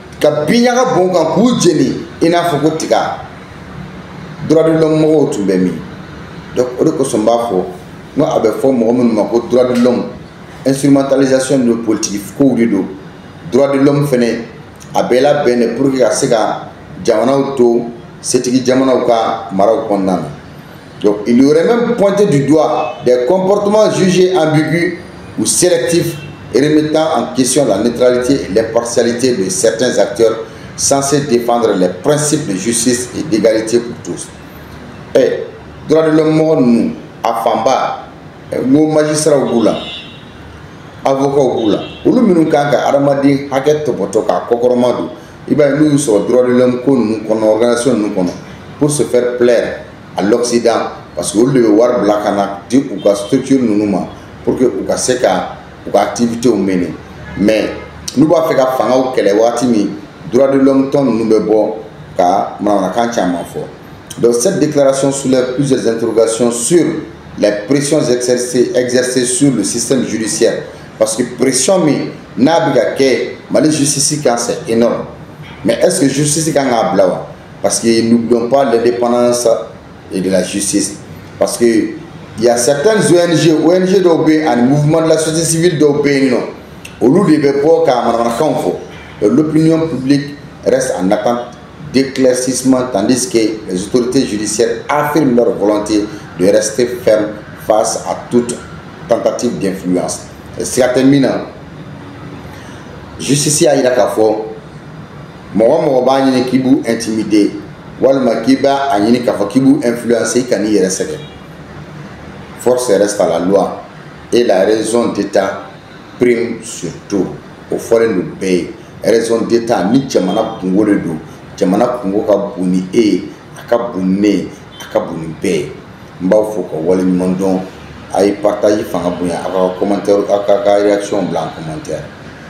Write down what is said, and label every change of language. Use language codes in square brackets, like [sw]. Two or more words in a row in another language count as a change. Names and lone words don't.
[bm] ka biɲaga bon kan k'u jeni i n'a fɔ ko tiga [fr] droit de l'homme [bm] mɔgɔw tun bɛ min donc o de kosɔn n b'a fɔ n ko a bɛ fɔ mɔgɔ minnu ma ko [fr] droit de l'homme instrumentalisation de politique [bm] kow de don [fr] droit de l'homme [bm] fɛnɛ a bɛɛ labɛn de [fr] pour que [bm] ka se ka jamanaw to setigi jamanaw ka maraw kɔnɔna na. [fr] Donc il y aurait même pointé du doigt des comportements jugés ambigus ou sélectifs et remettant en question la neutralité et l'impartialité de certains acteurs censés défendre les principes de justice et d'égalité pour tous. Et droit de l'homme [bm] nous a fanba [fr] nos magistrats [bm] au boula avocats au boula olu minnu kan ka adamaden hakɛ tɔbɔtɔ ka kɔkɔrɔma don i b'a ye n'u y'u sɔrɔ [fr] droit de l'homme [bm] ko ninnu kɔnɔ organisation ninnu kɔnɔ [fr] pour se faire plaire à l'Occident parce que [bm] olu de bɛ wari bila ka na di u ka structure ninnu ma [fr] pour que [bm] u ka se ka u ka [fr] activité mener [bm] mais n'u b'a fɛ ka fangaw kɛlɛ waati min [fr] droit de l'homme [bm] tɔn ninnu bɛ bɔ ka manamanakan caman fɔ. [fr] Donc cette déclaration soulève plusieurs interrogations sur les pressions exercées sur le système judiciaire parce que pression [bm] min n'a bɛ ka kɛ Mali justice kan [fr] c'est énorme mais est-ce que justice [bm] kan ka bila wa [fr] parce que n'oublions pas l'indépendance et de la justice parce que il y a certaines ONG [bm] dɔw bɛ ani [fr] mouvement de la société civile [bm] dɔw bɛ yen nɔ olu de bɛ bɔ ka manamanakanw fɔ [fr] l'opinion publique reste en attente d'éclaircissement tandis que les autorités judiciaires affirment leur volonté de rester fermes face à toute tentative d'influence. Et si à terminer, [bm] justice a ira k'a fɔ mɔgɔ b'a ɲini k'i b'u intimider walima k'i b'a ɲini k'a fɔ k'i b'u influencer ka n'i yɛrɛ sɛgɛn. [fr] Force reste à la loi et la raison d'État prime surtout au [bm] fɔlen don bɛɛ ye. [fr] Raison d'État [bm] ni jamana kungo de don jamana kungo ka bon ni e ye a ka bon ni ne ye a ka bon ni bɛɛ ye. N b'aw fo ka wale ɲuman dɔn a ye partage fanga bonya a ka commentaire a ka réaction bila [fr] en commentaire.